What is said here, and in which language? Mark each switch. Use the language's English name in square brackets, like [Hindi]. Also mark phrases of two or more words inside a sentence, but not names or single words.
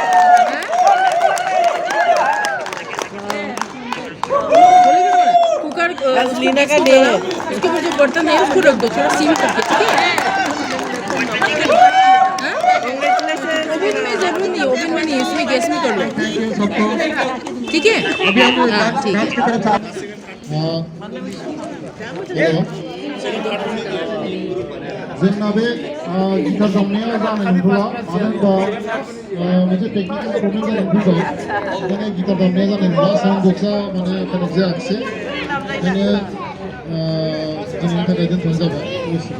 [Hindi] कुकर लीना का डे है, उसके ऊपर जो बर्तन है उसको रख दो थोड़ा सीम करके, ठीक है? ओवन में जरूर नहीं, ओवन में नहीं, इसमें गैस में कर लो, ठीक है? हाँ ठीक है। [Bodo] जोंना बे गिटार दामनाया जानाय नंथ'ला मानो होनबा मोनसे [English] technical problem [Bodo] जानानै फैबाय ओंखायनो गिटार दामनाया जानाय नंला साउन्ड बक्सआ माने कानेक्ट जायाखिसै ओंखायनो दिनैनि थाखाय दोनथ'नाय जाबाय मिउजिकआव